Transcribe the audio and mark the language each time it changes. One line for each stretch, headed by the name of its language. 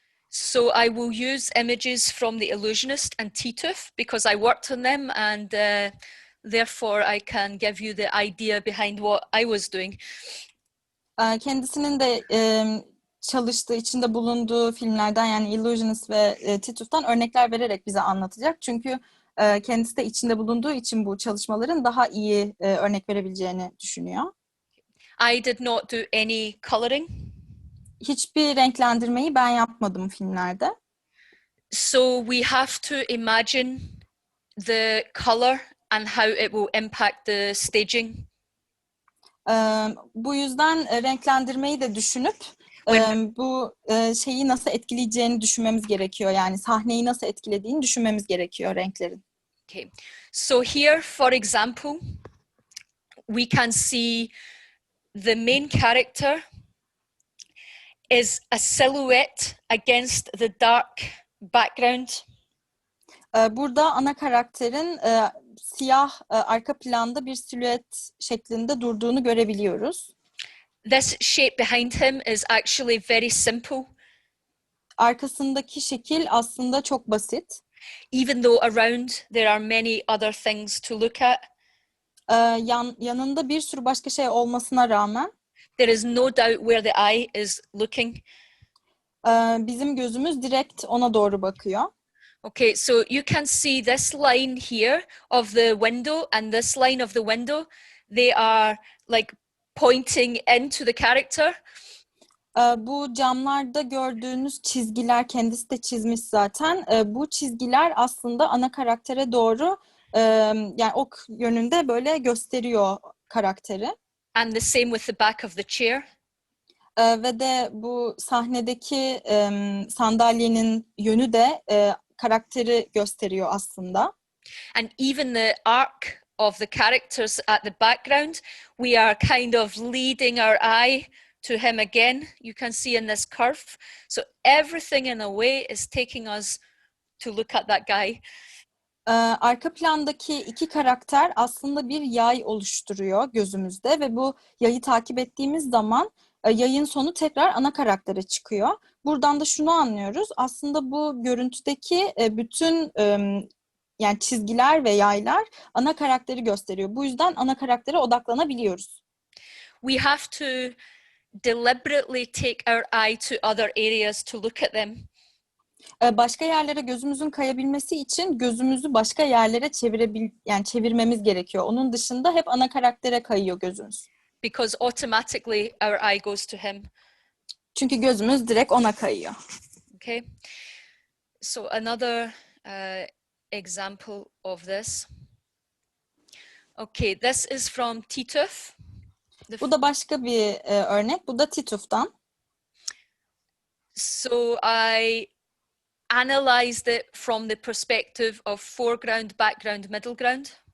English: So I will use images from The Illusionist and Tituf because I worked on them, and therefore I can give you the idea behind what I was doing.
Turkish: Kendisinin de çalıştığı, içinde bulunduğu filmlerden, yani Illusionist ve Tituf'tan örnekler vererek bize anlatacak. Çünkü kendisi de içinde bulunduğu için bu çalışmaların daha iyi örnek verebileceğini düşünüyor.
English: I did not do any coloring.
Turkish: Hiçbir renklendirmeyi ben yapmadım filmlerde.
English: So we have to imagine the color and how it will impact the staging.
Turkish: Bu yüzden renklendirmeyi de düşünüp bu şeyi nasıl etkileyeceğini düşünmemiz gerekiyor. Yani sahneyi nasıl etkilediğini düşünmemiz gerekiyor renklerin.
English: Okay. So here, for example, we can see the main character is a silhouette against the dark background.
Turkish: Burada ana karakterin siyah arka planda bir silüet şeklinde durduğunu görebiliyoruz.
English: This shape behind him is actually very simple.
Turkish: Arkasındaki şekil aslında çok basit.
English: Even though around there are many other things to look at.
Turkish: Yanında bir sürü başka şey olmasına rağmen
English: There is no doubt where the eye is looking.
Turkish: Bizim gözümüz direkt ona doğru bakıyor.
English: Okay, so you can see this line here of the window and this line of the window. They are like pointing into the character.
Turkish: Bu camlarda gördüğünüz çizgiler, kendisi de çizmiş zaten. Bu çizgiler aslında ana karaktere doğru yani ok yönünde böyle gösteriyor karakteri.
English: And the same with the back of the chair.
Turkish: Ve de bu sahnedeki sandalyenin yönü de karakteri gösteriyor aslında.
English: And even the arc of the characters at the background, we are kind of leading our eye to him again. You can see in this curve. So everything in a way is taking us to look at that guy.
Turkish: Arka plandaki iki karakter aslında bir yay oluşturuyor gözümüzde ve bu yayı takip ettiğimiz zaman yayın sonu tekrar ana karaktere çıkıyor. Buradan da şunu anlıyoruz. Aslında bu görüntüdeki bütün yani çizgiler ve yaylar ana karakteri gösteriyor. Bu yüzden ana karaktere odaklanabiliyoruz.
English: We have to deliberately take our eye to other areas to look at them.
Turkish: Başka yerlere gözümüzün kayabilmesi için gözümüzü başka yerlere yani çevirmemiz gerekiyor. Onun dışında hep ana karaktere kayıyor gözümüz.
English: Because automatically our eye goes to him.
Turkish: Çünkü gözümüz direkt ona kayıyor.
English: Okay. So another example of this. Okay, this is from Tituf.
Turkish: Bu da başka bir örnek. Bu da Tituf'tan.
English: So I analyzed it from the perspective of foreground, background, middle ground.